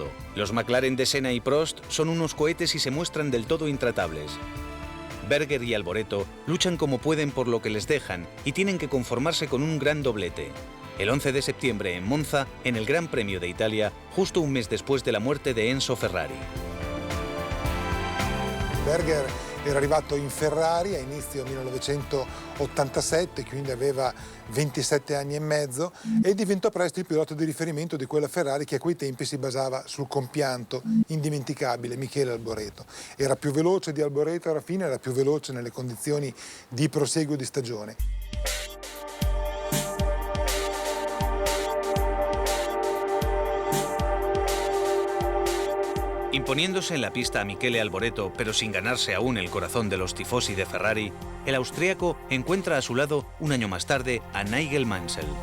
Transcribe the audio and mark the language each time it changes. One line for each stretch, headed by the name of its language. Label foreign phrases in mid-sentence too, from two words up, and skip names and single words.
Spanish: Los McLaren de Senna y Prost son unos cohetes y se muestran del todo intratables. Berger y Alboreto luchan como pueden por lo que les dejan y tienen que conformarse con un gran doblete. El 11 de septiembre en Monza, en el Gran Premio de Italia, justo un mes después de la muerte de Enzo Ferrari.
Italian: Berger era arrivato in Ferrari a inizio 1987, quindi aveva 27 anni e mezzo, e diventò presto il pilota di riferimento di quella Ferrari che a quei tempi si basava sul compianto indimenticabile Michele Alboreto. Era più veloce di Alboreto alla fine, era più veloce nelle condizioni di proseguo di stagione.
Spanish: Imponiéndose en la pista a Michele Alboreto, pero sin ganarse aún el corazón de los tifosi de Ferrari, el austríaco encuentra a su lado, un año más tarde, a Nigel Mansell.